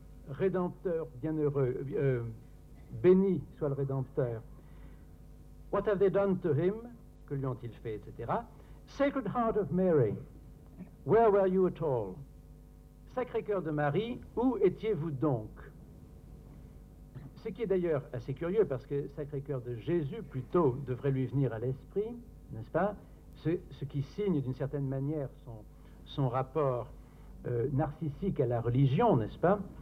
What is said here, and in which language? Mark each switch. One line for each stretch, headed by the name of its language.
French: Rédempteur bienheureux, béni soit le Rédempteur.
English: What have they done to him?
French: Que lui ont-ils fait, etc.
English: Sacred Heart of Mary, where were you at all?
French: Sacré cœur de Marie, où étiez-vous donc? Ce qui est d'ailleurs assez curieux, parce que Sacré cœur de Jésus, plutôt, devrait lui venir à l'esprit, n'est-ce pas? Ce qui signe d'une certaine manière son rapport narcissique à la religion, n'est-ce pas?